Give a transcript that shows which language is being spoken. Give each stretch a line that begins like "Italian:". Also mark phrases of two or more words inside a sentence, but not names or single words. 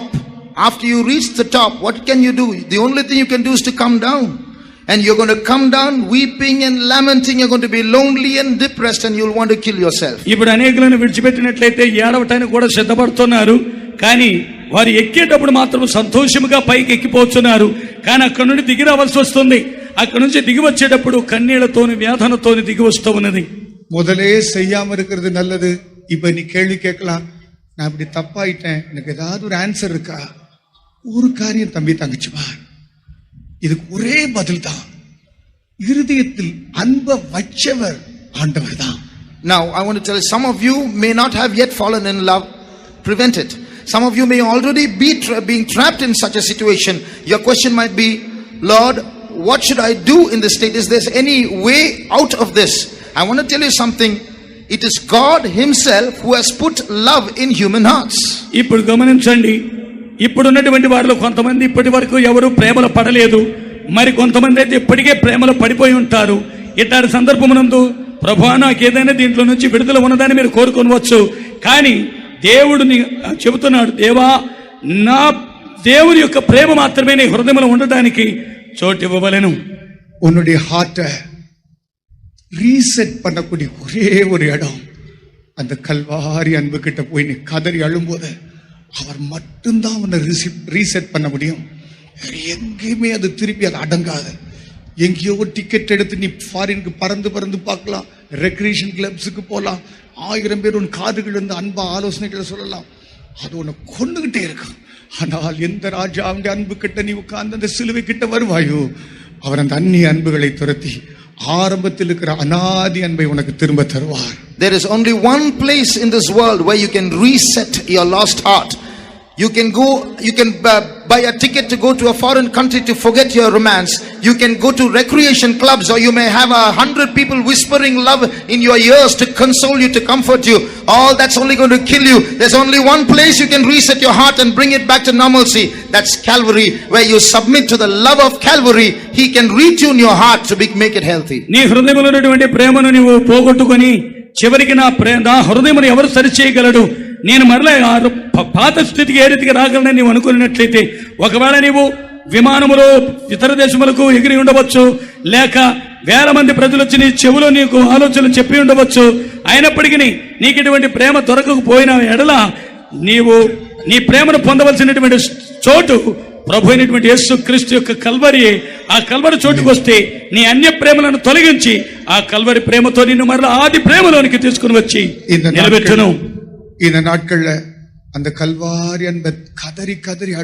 English: After you reach the top, what can you do? The only thing you can do is to come down. And you're going to come down weeping and lamenting. You're going to be lonely and depressed, and you'll want to kill yourself.
Telugu: ఇప్పుడు అనేకులను విడిచిపెట్టినట్లయితే ఏడవటానికి కూడా సిద్ధపడుతున్నారు, కానీ వారు ఎక్కేటప్పుడు మాత్రం సంతోషముగా పైకి ఎక్కిపోతున్నారు. కానీ అక్కడ నుండి దిగి రావాల్సి వస్తుంది. అక్కడ నుంచి దిగి వచ్చేటప్పుడు కన్నీళ్లతోని వ్యాధనతోని దిగి వస్తూ ఉన్నది.
Tamil: முதலே செய்யாம இருக்கிறது நல்லது. இப்ப நீ கேள்வி கேட்கலாம், நான் இப்படி தப்பாயிட்டேன், எனக்கு ஏதாவது ஒரு ஆன்சர் இருக்கா? ஒரு காரியம் தம்பி தங்கச்சிமா, இதுக்கு ஒரே பதில் தான். இருதயத்தில் அன்பை வச்சவர் ஆண்டவர் தான்.
English: Now, I want to tell you, some of you may not have yet fallen in love. Prevent it. Some of you may already be being trapped in such a situation. Your question might be, Lord, what should I do in this state? Is there any way out of this? I want to tell you something. It is God himself who has put love in human hearts.
Telugu: ఇప్పుడు గమనించండి, ఇప్పుడున్నటువంటి వారిలో కొంతమంది ఇప్పటి వరకు ఎవరు ప్రేమలో పడలేదు, మరి కొంతమంది అయితే ఇప్పటికే ప్రేమలో పడిపోయి ఉంటారు. ఇట్లాంటి సందర్భమునందు ప్రభువా నాకు ఏదైనా దీంట్లో నుంచి విడుదల ఉన్నదని మీరు కోరుకోవచ్చు. కానీ దేవుడిని చెబుతున్నాడు, దేవా నా దేవుని యొక్క ప్రేమ మాత్రమే నీ హృదయంలో ఉండడానికి చోటు ఇవ్వవలెను.
Tamil: உன்னுடைய
English: heart reset
Tamil: பண்ணக்கூடிய ஒரே ஒரு இடம் அந்த கல்வாரி அன்பு கிட்ட போய் நீ கதறி அழும்போது அவர் மட்டும்தான் உன்னை ரீசெட் பண்ண முடியும். எங்கேயுமே அது திருப்பி அது அடங்காது. எங்கேயோ டிக்கெட் எடுத்து நீ ஃபாரினுக்கு பறந்து பறந்து பார்க்கலாம்,
English: recreation clubs
Tamil: போகலாம், 1000 பேர் உன் காதுகள் இருந்து அன்பா ஆலோசனைகளை சொல்லலாம், அது உன்னை கொண்டுகிட்டே இருக்கும். ஆனால் எந்த ராஜாவுடைய அன்பு கிட்ட நீ உட்கார்ந்து அந்த சிலுவை கிட்ட வருவாயோ, அவர் அந்த அந்நிய அன்புகளை துரத்தி ஆரம்பத்தில் இருக்கிற அநாதி அன்பை உனக்கு திரும்ப தருவார்.
English: There is only one place in this world where you can reset your lost heart. You can buy a ticket to go to a foreign country to forget your romance. You can go to recreation clubs, or you may have 100 people whispering love in your ears to console you, to comfort you. All that's only going to kill you. There's only one place you can reset your heart and bring it back to normalcy. That's Calvary, where you submit to the love of Calvary. He can retune your heart to make it healthy.
Telugu: నీ హృదయంలో ఉన్నటువంటి ప్రేమను నీవు పోగొట్టుకొని చివరికి నా హృదయమును ఎవరు సరిచేయగలడు, నేను మరలా పాత స్థితికి ఏ రీతికి రాగలనని నీవు అనుకున్నట్లయితే, ఒకవేళ నీవు విమానములో ఇతర దేశములకు ఎగిరి ఉండవచ్చు, లేక వేల మంది ప్రజలు వచ్చి నీ చెవులో నీకు ఆలోచనలు చెప్పి ఉండవచ్చు, అయినప్పటికీ నీకు ఇటువంటి ప్రేమ దొరకకపోయిన ఎడల నీవు నీ ప్రేమను పొందవలసినటువంటి చోటు ప్రభు అయినటువంటి యేసు క్రీస్తు యొక్క కల్వరి. ఆ కల్వరి చోటుకు వస్తే నీ అన్య ప్రేమలను తొలగించి ఆ కల్వరి ప్రేమతో నిన్ను మరలా ఆది ప్రేమలోనికి తీసుకుని వచ్చి నిలబెట్టును.
Tamil: இந்த நாட்கள்ல அந்த கல்வாரி அன்பை கதறி கதறி